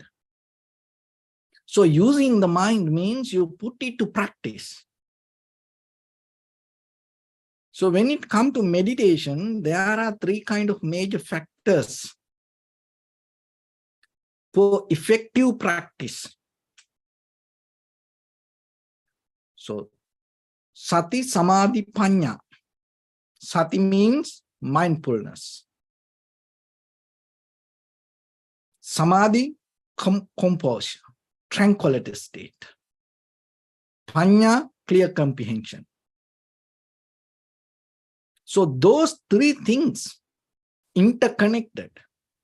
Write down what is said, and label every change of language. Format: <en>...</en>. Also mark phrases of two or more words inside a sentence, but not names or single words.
<en>So using the mind means you put it to practice. So when it comes to meditation, there are three kinds of major factors for effective practice.</en> <pi>So sati, samadhi, panya.</pi> <en>Sati means mindfulness. Samadhi, composure, tranquility state. Panya, clear comprehension. So those three things interconnected.</en>